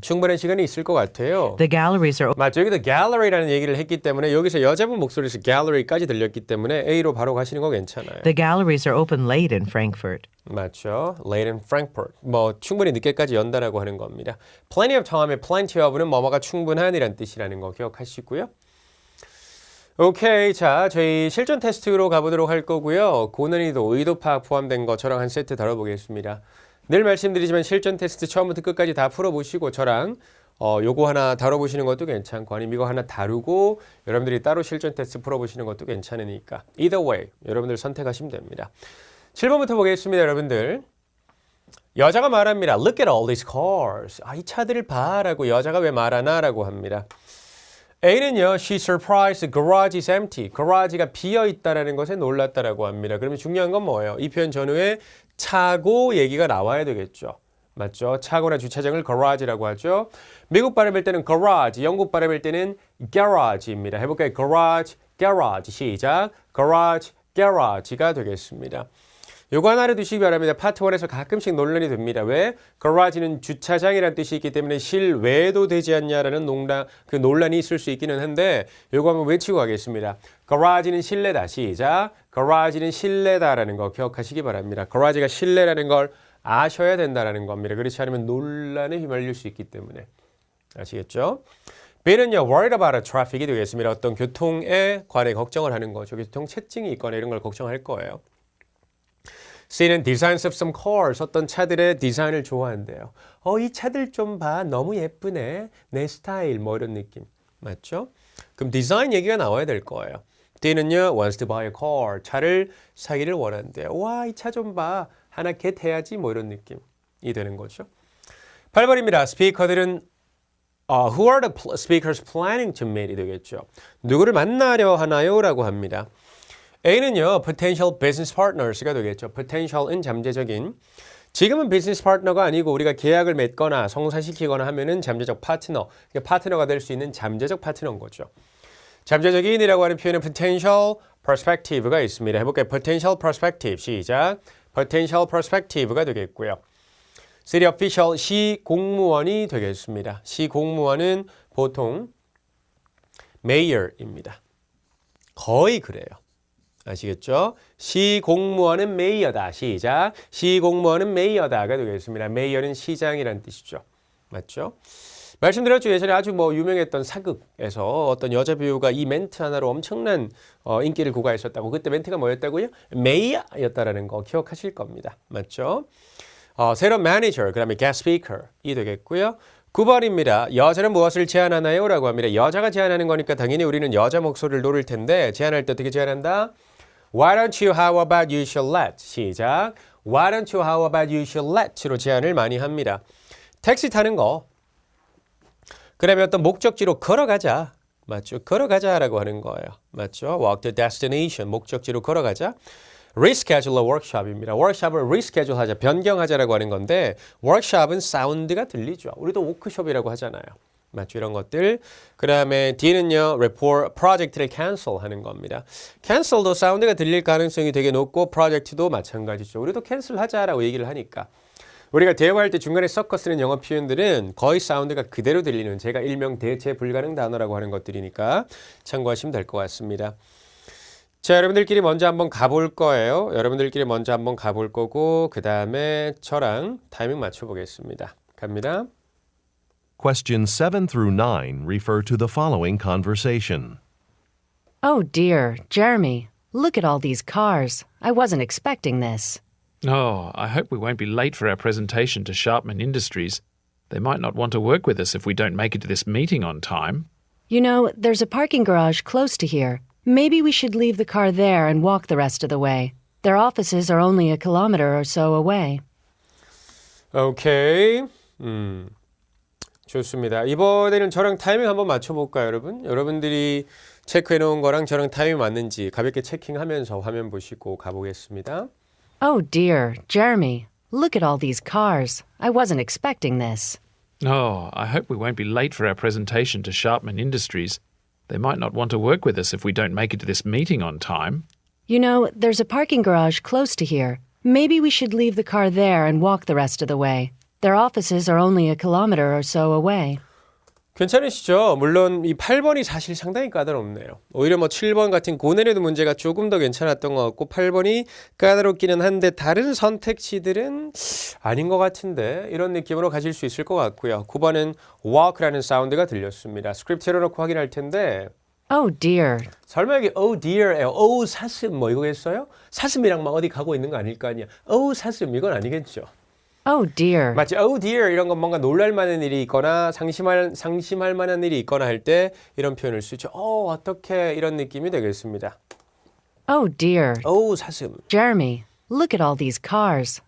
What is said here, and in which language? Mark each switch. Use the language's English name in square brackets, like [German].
[Korean] 충분한 시간이 있을 것 같아요. [English] The galleries are [Korean] 맞죠. 여기도 gallery라는 얘기를 했기 때문에 여기서 여자분 목소리에서 gallery까지 들렸기 때문에 A로 바로 가시는 거 괜찮아요. [English] the galleries are open late in Frankfurt. [Korean] 맞죠. [English] Late in Frankfurt. [Korean] 뭐 충분히 늦게까지 연다라고 하는 겁니다. [English] Plenty of time [Korean] 에 plenty of는 뭐뭐가 충분한이란 뜻이라는 거 기억하시고요. 오케이. 자, 저희 실전 테스트로 가보도록 할 거고요. 고난이도, 의도 파악 포함된 거 저랑 한 세트 다뤄보겠습니다. 늘 말씀드리지만 실전 테스트 처음부터 끝까지 다 풀어보시고 저랑 요거 하나 다뤄보시는 것도 괜찮고 아니면 이거 하나 다루고 여러분들이 따로 실전 테스트 풀어보시는 것도 괜찮으니까 either way 여러분들 선택하시면 됩니다. 7번부터 보겠습니다. 여러분들. 여자가 말합니다. [English] Look at all these cars. [Korean] 이 차들을 봐 라고 여자가 왜 말하나 라고 합니다. [English] A는요, she's surprised the garage is empty. [Korean] garage가 비어있다라는 것에 놀랐다라고 합니다. 그러면 중요한 건 뭐예요? 이 표현 전후에 차고 얘기가 나와야 되겠죠. 맞죠? 차고나 주차장을 garage라고 하죠. 미국 발음일 때는 garage, 영국 발음일 때는 garage입니다. 해볼까요? garage, garage. 시작. garage, garage가 되겠습니다. 요거 하나 알아두시기 바랍니다. 파트 1에서 가끔씩 논란이 됩니다. 왜? garage는 주차장이라는 뜻이 있기 때문에 실외도 되지 않냐라는 논란이 있을 수 있기는 한데 요거 한번 외치고 가겠습니다. garage는 실내다. 시작. garage는 실내다라는 거 기억하시기 바랍니다. garage가 실내라는 걸 아셔야 된다라는 겁니다. 그렇지 않으면 논란에 휘말릴 수 있기 때문에. 아시겠죠? B는요, [English] worried about traffic [Korean] 이 되겠습니다. 어떤 교통에 관해 걱정을 하는 거죠. 교통 체증이 있거나 이런 걸 걱정할 거예요. C는 [English] designs of some cars, [Korean] 어떤 차들의 디자인을 좋아한대요. 이 차들 좀 봐. 너무 예쁘네. 내 스타일, 뭐 이런 느낌. 맞죠? 그럼 디자인 얘기가 나와야 될 거예요. D는요, [English] wants to buy a car, [Korean] 차를 사기를 원한대요. 와, 이 차 좀 봐. 하나 겟해야지, 뭐 이런 느낌이 되는 거죠. 8번입니다. [English] 스피커들은 who are the speakers planning to meet이 되겠죠. [Korean] 누구를 만나려 하나요? 라고 합니다. A는요, [English] potential business partners [Korean] 가 되겠죠. potential은 잠재적인. 지금은 비즈니스 파트너가 아니고 우리가 계약을 맺거나 성사시키거나 하면은 잠재적 파트너, 그러니까 파트너가 될 수 있는 잠재적 파트너인 거죠. 잠재적인이라고 하는 표현은 potential perspective가 있습니다. 해볼게요. potential perspective. 시작. potential perspective가 되겠고요. city official, 시 공무원이 되겠습니다. 시 공무원은 보통 mayor입니다. 거의 그래요. 아시겠죠? 시 공무원은 메이어다. 시작. 시 공무원은 메이어다가 되겠습니다. 메이어는 시장이라는 뜻이죠. 맞죠? 말씀드렸죠. 예전에 아주 유명했던 사극에서 어떤 여자 배우가 이 멘트 하나로 엄청난 인기를 구가했었다고. 그때 멘트가 뭐였다고요? 메이어였다라는 거 기억하실 겁니다. 맞죠? 새로운 매니저, 그 다음에 guest speaker이 되겠고요. 9번입니다. 여자는 무엇을 제안하나요? 라고 합니다. 여자가 제안하는 거니까 당연히 우리는 여자 목소리를 노릴 텐데 제안할 때 어떻게 제안한다? [English] Why don't you, how about you shall let? [Korean] 시작. [English] Why don't you, how about you shall let [Korean] 로 제안을 많이 합니다. 택시 타는 거. 그 다음에 어떤 목적지로 걸어가자. 맞죠? 걸어가자라고 하는 거예요. 맞죠? [English] Walk to destination. [Korean] 목적지로 걸어가자. [English] reschedule a workshop [Korean] 입니다. workshop을 reschedule 하자, 변경하자라고 하는 건데 workshop은 사운드가 들리죠. 우리도 워크숍이라고 하잖아요. 맞죠? 이런 것들. 그 다음에 D는요, report, 프로젝트를 cancel 하는 겁니다. cancel도 사운드가 들릴 가능성이 되게 높고 프로젝트도 마찬가지죠. 우리도 cancel 하자라고 얘기를 하니까. 우리가 대화할 때 중간에 섞어 쓰는 영어 표현들은 거의 사운드가 그대로 들리는 제가 일명 대체 불가능 단어라고 하는 것들이니까 참고하시면 될 것 같습니다. 자, 여러분들끼리 먼저 한번 가볼 거예요. 여러분들끼리 먼저 한번 가볼 거고 그 다음에 저랑 타이밍 맞춰보겠습니다. 갑니다. [English] Questions 7 through 9 refer to the following conversation. Oh dear, Jeremy, look at all these cars. I wasn't expecting this. Oh, I hope we won't be late for our presentation to Sharpman Industries. They might not want to work with us if we don't make it to this meeting on time. You know, there's a parking garage close to here. Maybe we should leave the car there and walk the rest of the way. Their offices are only a kilometer or so away. [Korean] 오케이. 좋습니다. 이번에는 저랑 타이밍 한번 맞춰볼까요, 여러분? 여러분들이 체크해놓은 거랑 저랑 타이밍 맞는지 가볍게 체킹하면서 화면 보시고 가보겠습니다. [English] Oh dear, Jeremy, look at all these cars. I wasn't expecting this. Oh, I hope we won't be late for our presentation to Sharpman Industries. They might not want to work with us if we don't make it to this meeting on time. You know, there's a parking garage close to here. Maybe we should leave the car there and walk the rest of the way. Their offices are only a kilometer or so away. [Korean] 괜찮으시죠? 물론 이 8번이 사실 상당히 까다롭네요. 오히려 뭐 7번 같은 고난이도 문제가 조금 더 괜찮았던 것 같고 8번이 까다롭기는 한데 다른 선택지들은 아닌 것 같은데 이런 느낌으로 가실 수 있을 것 같고요. 9번은 walk라는 사운드가 들렸습니다. 스크립트 열어놓고 확인할 텐데 [English] Oh dear. [Korean] 설마 여기 oh dear에요. oh 사슴 뭐 이거겠어요? 사슴이랑 막 어디 가고 있는 거 아닐 거 아니야. oh 사슴 이건 아니겠죠. [English] Oh dear. [Korean] 마치 oh dear 이런 건 뭔가 놀랄 만한 일이 있거나 상심할 만한 일이 있거나 할 때 이런 표현을 쓰죠. 어떻게 이런 느낌이 되겠습니다. [English] Oh dear. [Korean] 사슴. [English] Jeremy, look at all these cars.